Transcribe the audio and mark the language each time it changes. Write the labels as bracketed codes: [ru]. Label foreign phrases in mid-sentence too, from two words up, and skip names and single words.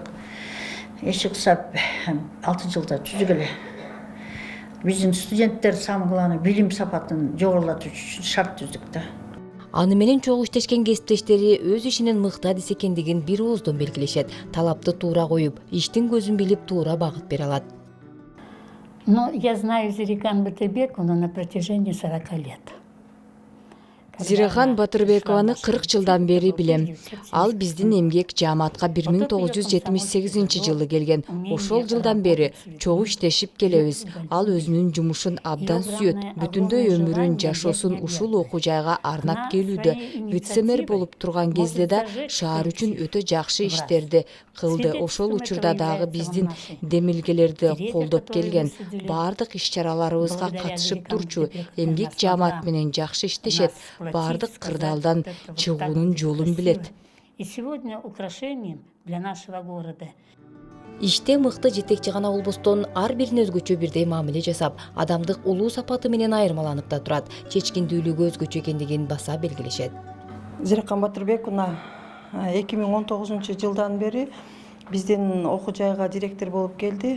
[ky] Эч кылса 6 жылда түзүк эле. Биздин студенттер [ru] самый главный [ky] билим сапатын жогорулатуу үчүн шарт түздүк да. Аны менен чогуу иштешкен кесиптештери өз ишинин мыкты адис экендигин бир ооздон белгилешет. Талапты туура коюп, иштин көзүн билип туура багыт бере алат. [ru] Но я знаю Зирихан Батырбековну на протяжении 40 лет. [ky] Зирихан Батырбекованы 40 жылдан бери билем. Ал биздин эмгек жааматка 1978 жылы келген. Ошол жылдан бери чогуу иштешип келебиз. Ал өзүнүн жумушун абдан сүйөт. Бүтүндөй өмүрүн, жашоосун ушул окуу жайга арнап келүүдө. Вице-мэр болуп турган кезде да шаар үчүн өтө жакшы иштерди кылды. Ошол учурда дагы биздин демилгелерди колдоп келген. Баардык иш-чараларыбызга катышып турчу. Эмгек жаамат менен жакшы иштешет. Бардык кырдаалдан чыгуунун жолун билет. [ru] И сегодня украшением для нашего города. [ky] Иште мыкты жетекчи гана болбостон ар бирине өзгөчө бирдей мамиле жасап, адамдык улуу сапаты менен айырмаланып да турат. Чечкиндүүлүгү өзгөчө экендигин баса белгилешет. Зирихан Батырбековна 2019 жылдан бери биздин окуу жайга директор болуп келди.